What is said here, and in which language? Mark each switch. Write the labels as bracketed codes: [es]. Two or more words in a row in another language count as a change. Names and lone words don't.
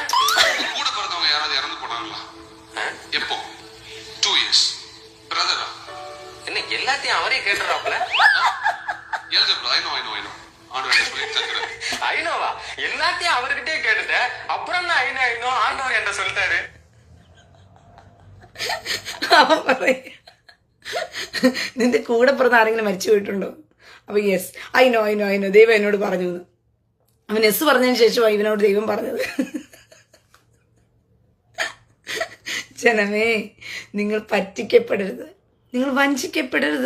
[ta] கூட பிறந்தவங்க யாராவது இறந்து போனாங்களா? எப்போ? 2 years. பிரதரா என்ன எல்லாத்தையும் அவரே கேட்டுறாப்ல? எழுதுறா. ஐ நோ ஆண்டவர் சொல்லி தருகிறார். ஐநோவா? எல்லாத்தையும் அவர்கிட்டே கேட்டுட்டேன். அப்புறம் என்ன ஐநோ ஆண்டவர் என்ன சொல்லிட்டாரு? [ml] നിന്റെ കൂടെ പിറന്ന ആരെങ്കിലും മരിച്ചു പോയിട്ടുണ്ടോ? അപ്പൊ യെസ്, ഐനോ ദൈവം എന്നോട് പറഞ്ഞു. അവൻ യെസ് പറഞ്ഞതിന് ശേഷമാണ് ഇവനോട് ദൈവം പറഞ്ഞത്. ജനമേ, നിങ്ങൾ പറ്റിക്കപ്പെടരുത്, നിങ്ങൾ വഞ്ചിക്കപ്പെടരുത്.